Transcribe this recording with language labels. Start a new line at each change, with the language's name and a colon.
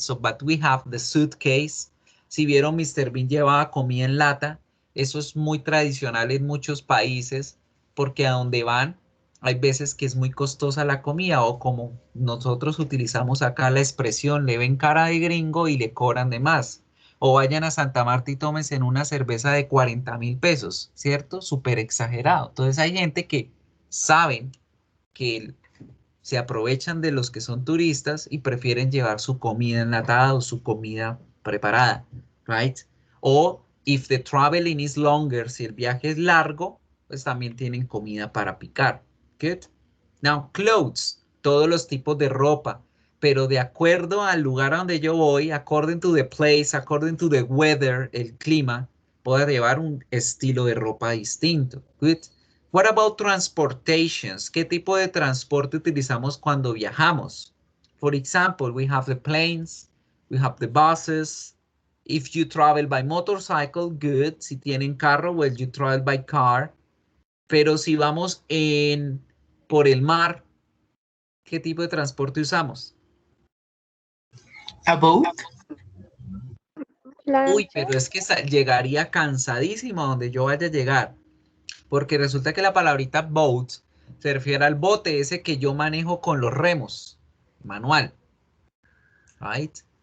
English: So, but we have the suitcase.
Spanish: Si vieron, Mr. Bean llevaba comida en lata. Eso es muy tradicional en muchos países porque a donde van hay veces que es muy costosa la comida o como nosotros utilizamos acá la expresión, le ven cara de gringo y le cobran de más. O vayan a Santa Marta y tómense en una cerveza de 40.000 pesos, ¿cierto? Súper exagerado. Entonces hay gente que saben que se aprovechan de los que son turistas y prefieren llevar su comida enlatada o su comida preparada, right? O
English: if the traveling is longer,
Spanish: si el viaje es largo, pues también tienen comida para picar. Good.
English: Now, clothes,
Spanish: todos los tipos de ropa, pero de acuerdo al lugar a donde yo voy,
English: according to the place, according to the weather,
Spanish: el clima, puedo llevar un estilo de ropa distinto.
English: Good. What about transportations?
Spanish: ¿Qué tipo de transporte utilizamos cuando viajamos?
English: For example, we have the planes, we have the buses. If you travel by motorcycle, good.
Spanish: Si tienen carro,
English: well, you travel by car.
Spanish: Pero si vamos por el mar, ¿qué tipo de transporte usamos?
English: A boat.
Spanish: Uy, pero es que llegaría cansadísimo a donde yo vaya a llegar. Porque resulta que la palabrita boat se refiere al bote ese que yo manejo con los remos, manual, right?